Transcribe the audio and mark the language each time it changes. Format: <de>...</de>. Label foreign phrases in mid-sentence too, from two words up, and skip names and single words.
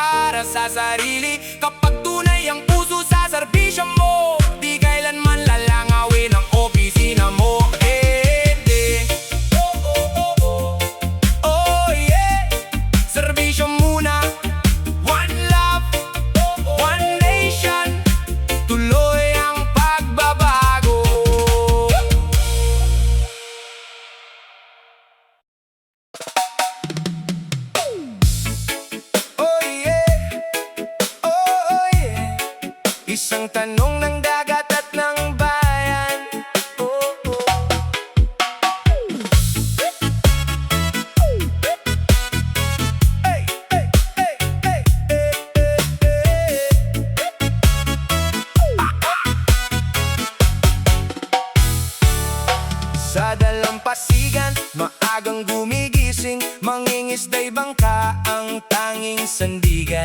<tl>para sa sarili. Kapag tunay ang puso sa serbisyo mo, di kailanman lalangawin ang opisina mo. Di.</tl> <en>Oh yeah,</en> <tl>serbisyo muna.</tl> <en>One love, one nation,</en> <tl>tuloy ang pagbabago.</tl> <en>Oh yeah, oh yeah.</en> <tl>Isang tanong ng dagat at ng bayan. Oh, oh. Hey, hey, hey, hey, hey, hey, hey. Sa dalampasigan, maagang gumigising, mangingisda'y bangka ang tanging sandigan.</tl>